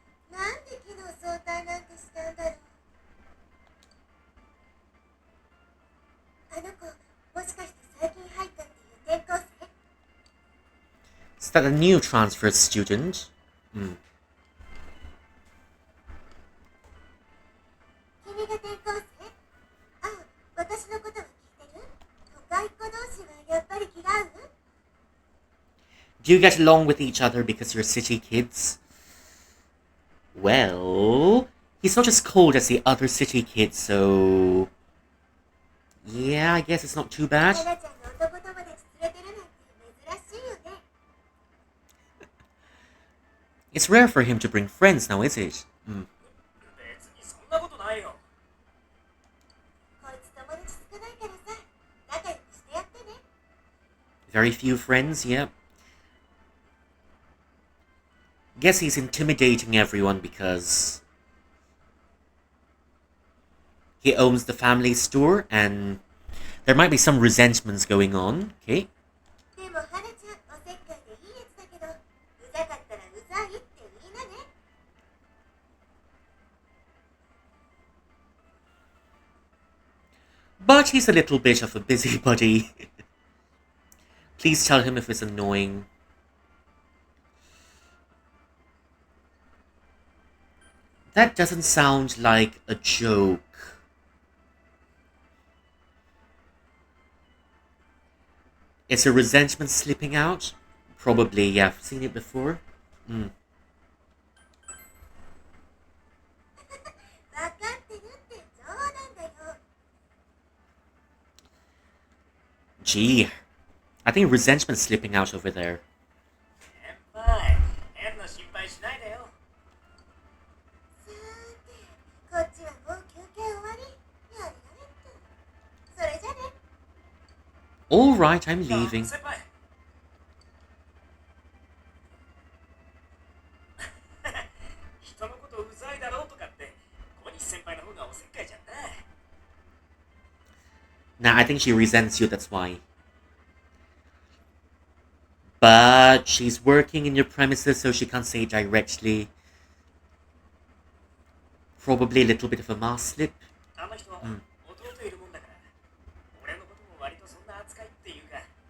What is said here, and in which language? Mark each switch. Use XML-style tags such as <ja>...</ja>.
<ja>なんで昨日早退なんてしたんだろう。あの子、もしかして最近入ったっていう転校生？</ja> <en>Is that a new transfer student?</en> <ja>君が転校生？あ、私のことは聞いてる？都会っ子同士はやっぱり気が合う？</ja> <en>Do you get along with each other because you're city kids? Well, he's not as cold as the other city kids, so... Yeah, I guess it's not too bad.</en> <ja>花ちゃんが男友達連れてるなんて珍しいよね。</ja> <en>It's rare for him to bring friends now, is it?</en> <ja>別にそんなことないよ。こいつ友達少ないからさ、仲良くしてやってね。</ja> <en>Very few friends, yeah. Guess he's intimidating everyone because he owns the family store and there might be some resentments going on, okay?</en> <ja>でも花ちゃん、おせっかいでいいやつだけど、うざかったらうざいって言いなね。</ja> <en>But he's a little bit of a busybody. Please tell him if it's annoying. That doesn't sound like a joke. Is a resentment slipping out? Probably, yeah. I've seen it before.</en> <ja>分かってるって冗談だよ。</ja> <en>Gee. I think resentment's slipping out over there.</en> <ja>先輩、変な心配しないでよ。さーて、こっちはもう休憩終わり。やれやれって。それじゃね。</ja> <en>Alright, I'm leaving.</en> <ja>先輩。人のことうざいだろうとかって小西先輩の方がおせっかいじゃんな。</ja> <en>Nah, I think she resents you, that's why. But she's working in your premises, so she can't say it directly. Probably a little bit of a mask slip.</en> <ja>あの人、弟いるもんだから俺のことも割とそんな扱いっていうか。</ja>